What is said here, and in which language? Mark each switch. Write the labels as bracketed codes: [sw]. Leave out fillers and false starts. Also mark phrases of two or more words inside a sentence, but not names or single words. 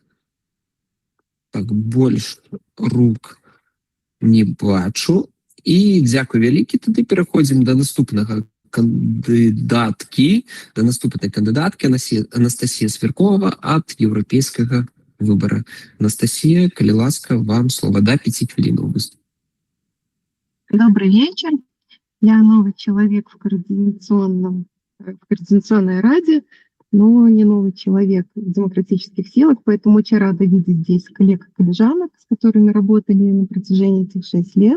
[be] Так, больш рук не бачу. І дзякуй вялікі, тады пераходзім да наступнага кандыдаткі, да наступнай кандыдаткі Анастасія Сверкова ад еўрапейскага выбара. Анастасія, калі ласка, вам слова, да, 5 хвілінаў выступ. [ru] Добрый вечер. Я новый человек в Координационной раде, но не новый человек в демократических силах, поэтому очень рада видеть здесь коллег и коллежанок, с которыми работали на протяжении этих 6 лет.